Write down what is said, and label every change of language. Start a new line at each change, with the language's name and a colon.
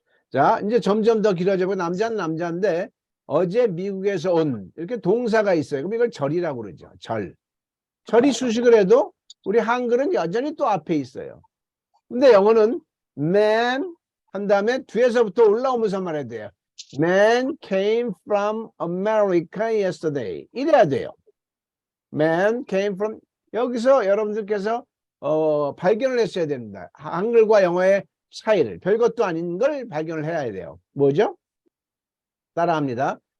Korean: 자, 이제 점점 더 길어지고 남자는 남자인데 어제 미국에서 온 이렇게 동사가 있어요. 그럼 이걸 절이라고 그러죠. 절이 수식을 해도 우리 한글은 여전히 또 앞에 있어요. 근데 영어는 man 한 다음에 뒤에서부터 올라오면서 말해야 돼요.
English: Man came from America yesterday.
Korean: 이래야 돼요.
English: Man came from
Korean: 여기서 여러분들께서 발견을 했어야 됩니다. 한글과 영어의 차이를 별것도 아닌 걸 발견을 해야 돼요. 뭐죠? 따라합니다.